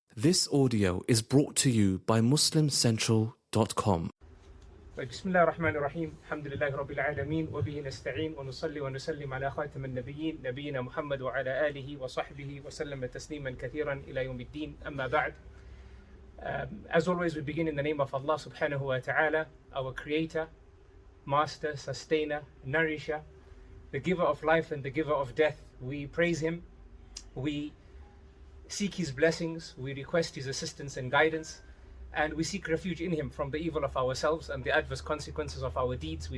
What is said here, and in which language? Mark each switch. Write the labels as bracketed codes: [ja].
[en] This audio is brought to you by MuslimCentral.com. [ar] بسم الله الرحمن الرحيم الحمد لله رب العالمين وبه نستعين ونصلي ونسلم على خاتم النبيين نبينا محمد وعلى آله وصحبه وسلم تسليما كثيرا إلى يوم الدين أما بعد. [en] As always, we begin in the name of Allah subhanahu wa ta'ala, our creator, master, sustainer, nourisher, the giver of life and the giver of death. We praise him, we seek his blessings, we request his assistance and guidance, and we seek refuge in him from the evil of ourselves and the adverse consequences of our deeds.